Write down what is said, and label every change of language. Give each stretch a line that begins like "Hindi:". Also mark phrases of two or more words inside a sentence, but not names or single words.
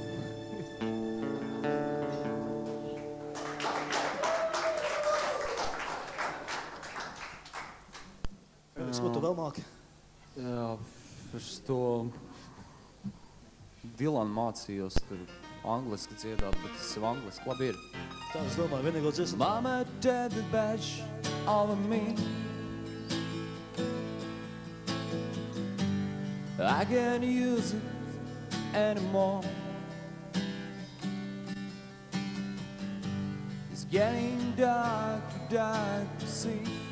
Latvian: Ko tu vēl māki? Jā, es to Dilanu mācījos tur angliski dziedāt, bet tas jau angliski labi ir. Tā es domāju, vienīgo dziesmu.
English: Mama, daddy, badge over me. I can't use it anymore. It's getting dark, dark to see.